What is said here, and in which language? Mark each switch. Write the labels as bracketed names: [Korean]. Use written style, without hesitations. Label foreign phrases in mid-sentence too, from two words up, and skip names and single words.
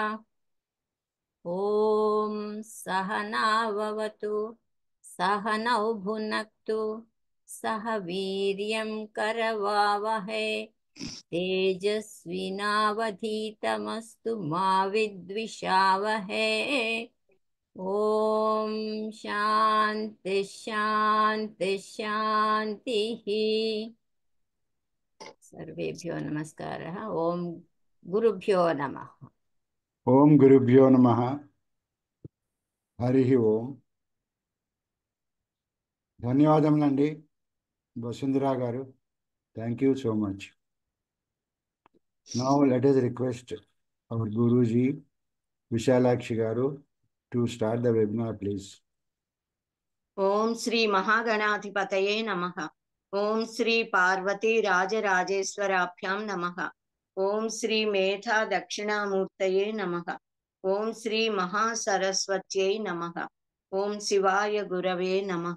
[Sanskrit] ॐ सहनाववतु सहनौ भुनक्तु सह वीर्यं करवावहै तेजस्विनावधीतमस्तु मा विद्विषावहै। ॐ शान्ति शान्ति शान्तिः। सर्वेभ्यो नमस्कारः। ॐ गुरुभ्यो नमः। ఓం గురుభ్యో నమః. హరి ఓం. [Telugu] ధన్యవాదములండి వసుంధరా గారు. [English] Thank you so much. Now let us request our Guruji Vishalakshi garu to start the webinar, please. [Sanskrit] ओम श्री महागणाधिपतये नमः। ओम श्री पार्वती राजराजेश्वराभ्यां नमः। ओम श्री मेधा दक्षिणामूर्तये नमः। ओम श्री महासरस्वत्यै नमः। ओम शिवाय गुरवे नमः।